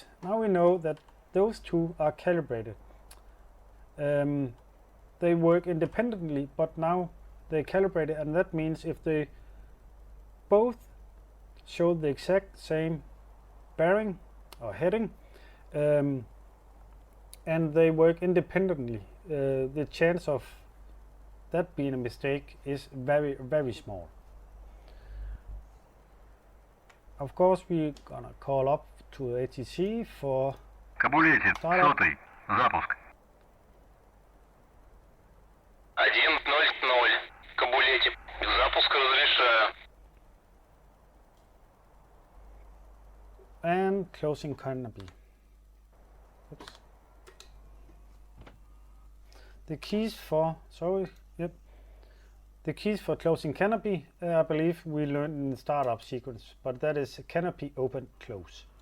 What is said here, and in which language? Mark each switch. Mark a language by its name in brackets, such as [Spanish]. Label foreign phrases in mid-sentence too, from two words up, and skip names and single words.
[English] Now we know that those two are calibrated. They work independently, but now they're calibrated, and that means if they both show the exact same bearing or heading, and they work independently, the chance of that being a mistake is very small. Of course, we're gonna call up to ATC for [Russian] Кабулете, 100-й, запуск. 1-0-0, Кабулете, запуск разрешаю. [English] and closing canopy. Oops. The keys for the keys for closing canopy, I believe we learned in the startup sequence, but that is canopy open, close.